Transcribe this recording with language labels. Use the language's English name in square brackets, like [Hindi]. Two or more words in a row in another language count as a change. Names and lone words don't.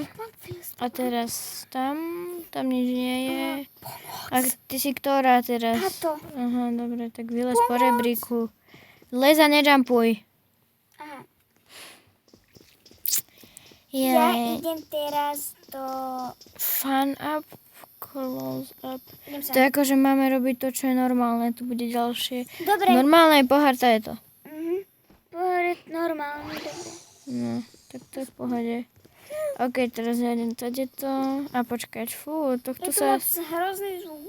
[Slovak] A teraz tam nič nie je. A ty si ktorá teraz? Táto. Aha, dobre, tak vylez po rebríku. Lez a nejumpuj. Aha. Yeah. Ja idem teraz do... [English] Fun up, close up. [Slovak] Idem To je ako, že máme robiť to, čo je normálne. Tu bude ďalšie. Dobre. Normálne pohár, to je to. Pohore, normálne, dobre. No, tak to je v pohode. OK, teraz ja idem to. A počkať, fú, tohto Ja sa... tu mám hrozný zvuk.